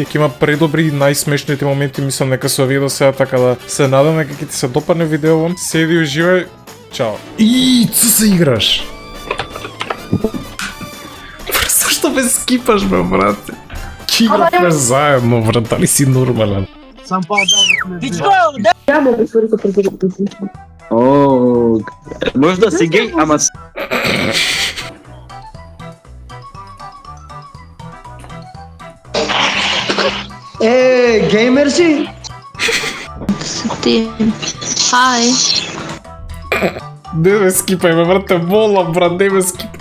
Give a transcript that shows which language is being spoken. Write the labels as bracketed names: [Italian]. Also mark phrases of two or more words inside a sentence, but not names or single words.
[Macedonian] Ќе има предобри и најсмешните моменти, мислам дека се овие до сега, така да се надам дека ќе ти се допадне видео. Седи, уживај. Чао. И цу се играш? Зашто ме скипаш, бе, брате? Ќе играме заедно, брат, дали си нормален? Сам падал. [Russian] Я могу только предупредить. [Macedonian] О, може да си гей, ама... Геймер си? Ти. Хай. Не ме скипај, бе, брат, те молам, брат, не ме скипај.